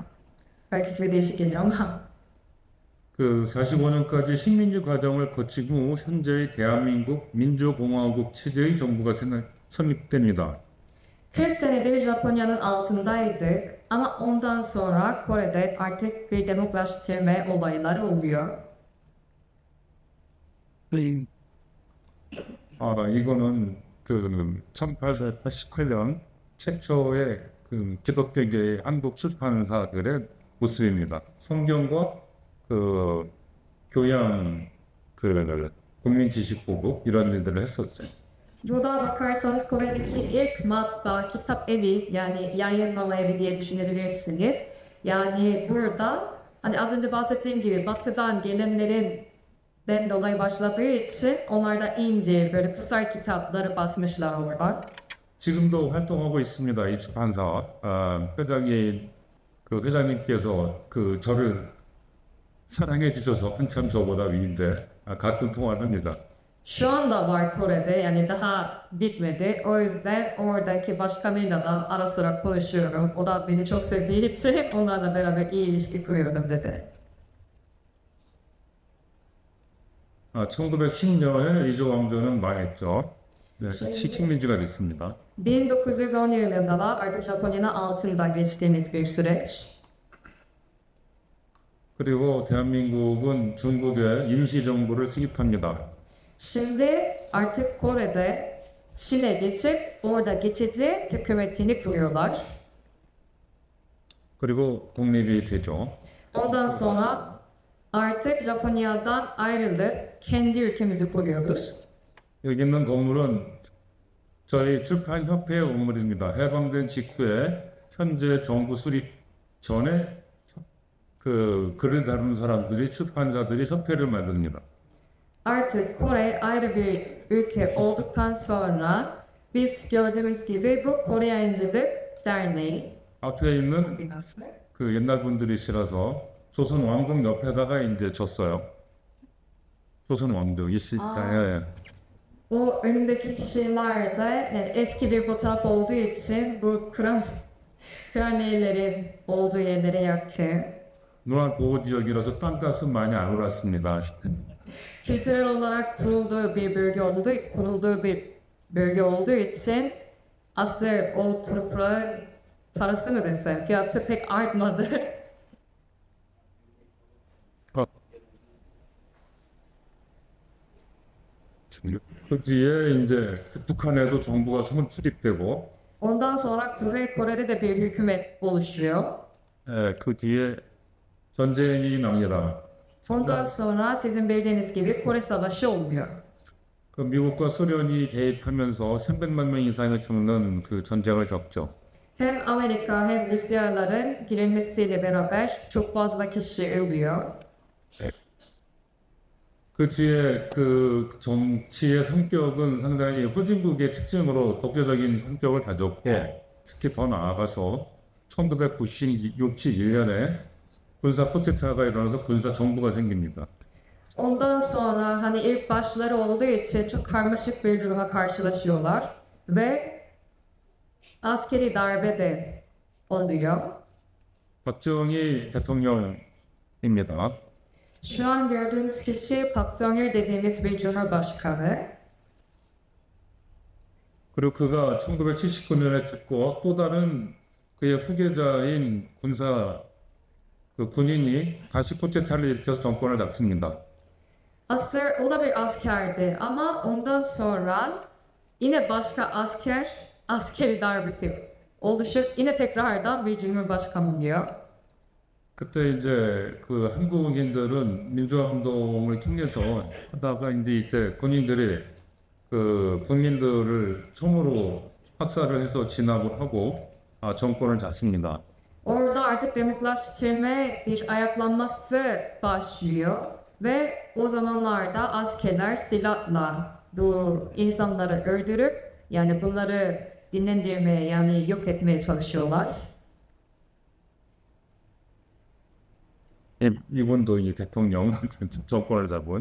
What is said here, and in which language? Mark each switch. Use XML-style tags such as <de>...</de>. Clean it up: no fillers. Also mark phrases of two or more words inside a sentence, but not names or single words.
<tr>Belki size değişik geliyor ama</tr> <ko>45년까지 식민지 과정을 거치고 현재의 대한민국 민주공화국 체제의 정부가 성립됩니다.</ko> <tr>40 senedir Japonya'nın altındaydık ama ondan sonra Kore'de artık bir demokratikleşme olayları oluyor.</tr> <ko>이거는 1888년 최초의 기독교계의 한국 출판사들의 모습입니다. 성경과 교양, 국민 지식보급 이런 일들을 했었죠.</ko> <tr>Burada bakarsanız Kore'deki ilk matbaa kitap evi yani yayınlama evi diye düşünebilirsiniz. Yani burada hani az önce bahsettiğim gibi batıdan gelenlerin dolayı başladığı için onlar da İncil böyle kutsal kitapları basmışlar orada.</tr> <ko>지금도 활동하고 있습니다. 이 출판사. 회장이 그 회장님께서 그 저를 사랑해 주셔서 한참 저보다 위인데 가끔 통화를 합니다.</ko> <tr>Şu anda var Kore'de yani daha bitmedi. O yüzden oradaki başkanıyla da ara sıra konuşuyorum. O da beni çok sevdiği için onlarla beraber iyi ilişki kuruyorum dedi.</tr> <ko>1910년에 이조 왕조는 망했죠. 네, 식민지가 됐습니다.</ko> <tr>1910 yılında da artık Japonya'nın altında geçtiğimiz bir süreç.</tr> <ko>그리고 대한민국은 중국의 임시정부를 수립합니다.</ko> <tr>Şimdi artık Kore'de Çin'e geçip orada geçici hükümetini kuruyorlar.</tr> <ko>그리고 독립이 되죠.</ko> <tr>Ondan sonra artık Japonya'dan ayrılıp kendi ülkemizi kuruyoruz.</tr> <ko>여기 있는 건물은 저희 출판협회의 건물입니다. 해방된 직후에 현재 정부 수립 전에 그 글을 다루는 사람들이 출판사들이 협회를 만듭니다.</ko> <tr>Artık Kore ayrı bir ülke olduktan sonra biz gördüğümüz gibi bu Kore Yayıncılık Derneği.</tr> <ko>앞에 있는 그 옛날 분들이시라서 조선 왕궁 옆에다가 이제 줬어요. 조선 왕조 예.</ko> <tr>O önündeki kişiler de yani eski bir fotoğraf olduğu için bu kraliyelerin olduğu yerlere yakın.</tr> <ko>문화 보호 지역이라서 땅값은 많이 안 올랐습니다.</ko> <tr>Kültürel olarak kurulduğu bir bölge olduğu için aslında o toprağın parası mı desem fiyatı pek artmadı.</tr> <ko>그 뒤에 이제 북한에도 정부가 수립되고,</ko> <tr>Ondan sonra Kuzey Kore'de de bir hükümet oluşuyor.</tr> <ko>그 뒤에 전쟁이 납니다.</ko> <tr>Ondan sonra sizin bildiğiniz gibi Kore Savaşı oluyor.</tr> <ko>그 미국과 소련이 개입하면서 300만 명 이상이 죽는 그 전쟁을 겪죠.</ko> <tr>Hem Amerika hem Rusyalıların girilmesiyle beraber çok fazla kişi ölüyor.</tr> <ko>그 뒤에 그 정치의 성격은 상당히 후진국의 특징으로 독재적인 성격을 가졌고, 특히 더 나아가서 1991년에 군사 쿠데타가 일어나서 군사 정부가 생깁니다.</ko> <tr>Ondan sonra hani ilk başları olduğu için çok karmaşık bir duruma karşılaşıyorlar ve askeri darbe de oluyor.</tr> <ko>박정희 대통령입니다.</ko> <tr>Şu an gördüğünüz kişi Park Jong-il dediğimiz bir cumhurbaşkanı.</tr> <ko>그리고 그가 1979년에 죽고 또 다른 그의 후계자인 그 군인이 다시 쿠데타를 일으켜서 정권을 잡습니다.</ko> <tr>O da bir askerdi ama ondan sonra yine başka askeri darbe oluşup yine tekrardan bir cumhurbaşkanı oluyor.</tr> <ko>그때 이제 그 한국인들은 민주화운동을 통해서 하다가 이제 이때 군인들이 그 국민들을 총으로 학살을 해서 진압을 하고 정권을 잡습니다.</ko> <tr>Orada artık demokratikleştirme bir ayaklanması başlıyor ve o zamanlarda askerler silahla bu insanları öldürüp yani bunları dinlendirmeye yani yok etmeye çalışıyorlar.</tr> <ko>이분도 이제 대통령 정권을 잡은.</ko>